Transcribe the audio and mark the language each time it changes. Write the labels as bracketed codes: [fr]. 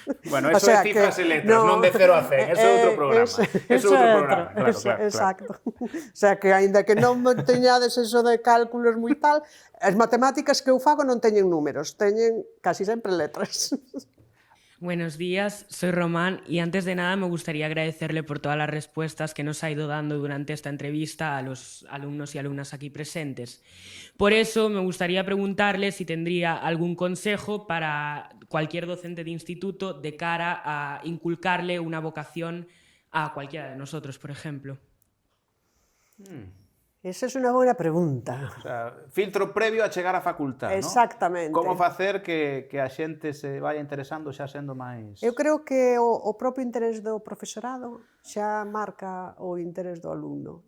[gl] Bueno, eso é cifras e letras, non de 0 a 100, ese é outro programa. Ese é outro programa, claro. Exacto. O sea, que aínda que non teñades eso de cálculos moi tal, as matemáticas que eu fago non teñen números, teñen casi sempre letras. [es] Buenos días, soy Román y antes de nada me gustaría agradecerle por todas las respuestas que nos ha ido dando durante esta entrevista a los alumnos y alumnas aquí presentes. Por eso me gustaría preguntarle si tendría algún consejo para cualquier docente de instituto de cara a inculcarle una vocación a cualquiera de nosotros, por ejemplo. [gl] Esa é unha boa pregunta. O sea, filtro previo a chegar á facultad, non? Exactamente. Como facer que a xente se vaya interesando xa sendo máis... Eu creo que o propio interés do profesorado xa marca o interés do alumno.